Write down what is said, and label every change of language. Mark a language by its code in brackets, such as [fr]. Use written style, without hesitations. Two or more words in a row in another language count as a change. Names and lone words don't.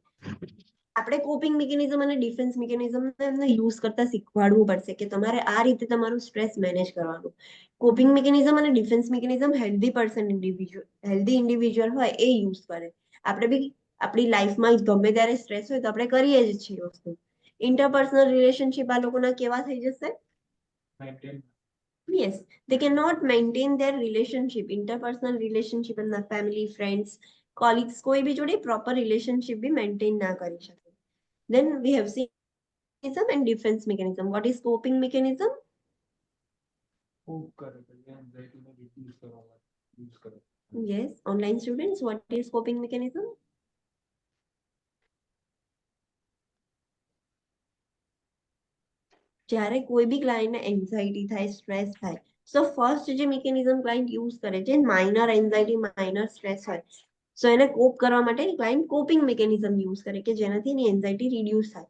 [gu] આપણે [en] coping mechanism [gu] અને [en] defense mechanism [gu] એમને યુઝ કરતા શીખવાડવું પડશે કે તમારે આ રીતે તમારું સ્ટ્રેસ મેનેજ કરવાનું. [en] coping mechanism અને defense mechanism healthy person healthy individual [gu] હોય એ [en] યુઝ કરે. [gu] આપણે બી આપણી લાઈફમાં ગમે ત્યારે સ્ટ્રેસ હોય તો આપણે કરીએ જ છીએ વસ્તુ. [en] interpersonal relationship [gu] આ લોકોના કેવા થઈ જશે. [en] maintain Yes, they cannot maintain their relationship, interpersonal relationship in the family, friends, colleagues, [gu] કોઈ બી જોડે [en] proper relationship [gu] બી maintain ના કરી શકે. [en] Then we have seen mechanism and defense mechanism. What is coping mechanism? [gu] cope કરે કે anxiety ને reduce કરવા માટે use કરે. [en] Yes, online students, what is coping mechanism? [gu] જ્યારે કોઈ બી ક્લાયન્ટને એન્ઝાઇટી થાય, સ્ટ્રેસ થાય, [en] so first [gu] જે [en] mechanism client use [gu] કરે છે, [en] minor anxiety, minor stress [gu] હોય, સો એને કોપ કરવા માટે [en] client coping mechanism use [gu] કરે કે જેનાથી એની [en] anxiety reduce [gu] થાય.